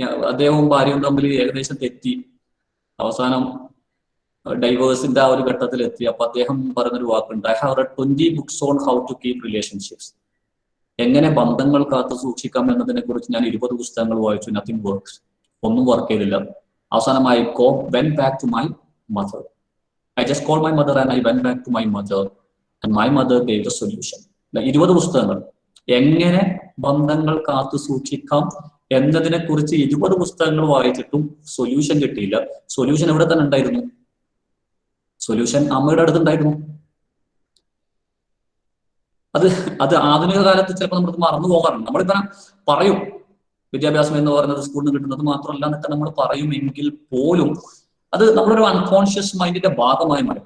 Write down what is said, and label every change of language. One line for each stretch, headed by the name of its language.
Malayalam: അദ്ദേഹവും ഭാര്യയും തമ്മിൽ ഏകദേശം തെറ്റി അവസാനം ഡൈവേഴ്സിന്റെ ആ ഒരു ഘട്ടത്തിൽ എത്തി. അപ്പൊ അദ്ദേഹം പറഞ്ഞൊരു വാക്കുണ്ട്,
English: I have read 20 books on how to keep relationships.
Malayalam: എങ്ങനെ ബന്ധങ്ങൾ കാത്തു സൂക്ഷിക്കാം എന്നതിനെ കുറിച്ച് ഞാൻ 20 പുസ്തകങ്ങൾ വായിച്ചു.
English: Nothing works.
Malayalam: ഒന്നും വർക്ക് ചെയ്തില്ല. അവസാനം
English: I went back to my mother. I just called my mother and I went back to my mother and my mother gave the solution.
Malayalam: 20 പുസ്തകങ്ങൾ എങ്ങനെ ബന്ധങ്ങൾ കാത്തു സൂക്ഷിക്കാം എന്നതിനെ കുറിച്ച് 20 പുസ്തകങ്ങൾ വായിച്ചിട്ടും സൊല്യൂഷൻ കിട്ടിയില്ല. സൊല്യൂഷൻ എവിടെ തന്നെ ഉണ്ടായിരുന്നു? സൊല്യൂഷൻ അമ്മയുടെ അടുത്തുണ്ടായിരുന്നു. അത് ആധുനിക കാലത്ത് ചിലപ്പോൾ നമ്മൾ മറന്നു പോകാറുണ്ട്. നമ്മളിപ്പോ പറയും വിദ്യാഭ്യാസം എന്ന് പറയുന്നത് സ്കൂളിൽ നിന്ന് കിട്ടുന്നത് മാത്രമല്ല എന്നൊക്കെ നമ്മൾ പറയുമെങ്കിൽ പോലും അത് നമ്മളൊരു അൺകോൺഷ്യസ് മൈൻഡിന്റെ ഭാഗമായി മാറി.